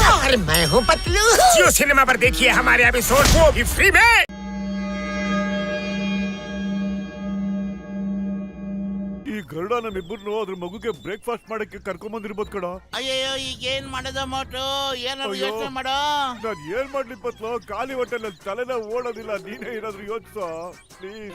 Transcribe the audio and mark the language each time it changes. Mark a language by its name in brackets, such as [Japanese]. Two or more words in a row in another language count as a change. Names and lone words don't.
[Hindi] अरे मैं हूँ पतलू। जियो सिनेमा पर देखिए हमारे एपिसोड वो भी फ्री में। [Kannada] ಈ ಗರುಡ ನಮ್ಮಿಬ್ಬರನ್ನು ಅದ್ರ ಮಗುಗೆ ಬ್ರೇಕ್ಫಾಸ್ಟ್ ಮಾಡಕ್ಕೆ ಕರ್ಕೊಂಡ್ ಬಂದಿರ್ಬೋದು ಕಣ. ಅಯ್ಯಯ್ಯೋ ಈಗ ಏನ್ ಮಾಡೋದ ಮೋಟು ಏನಾದ್ರು ಅಯ್ಯೋ. ಯೋಚನೆ ಮಾಡೋ. ನಾನ್ ಏನ್ ಮಾಡ್ಲಿ ಪತ್ಲು, ಖಾಲಿ ಹೊಟ್ಟೆಲ್ಲ ತಲೆನ ಓಡೋದಿಲ್ಲ. ನೀನೇ ಏನಾದ್ರು ಯೋಚಿಸೋ ಪ್ಲೀಸ್.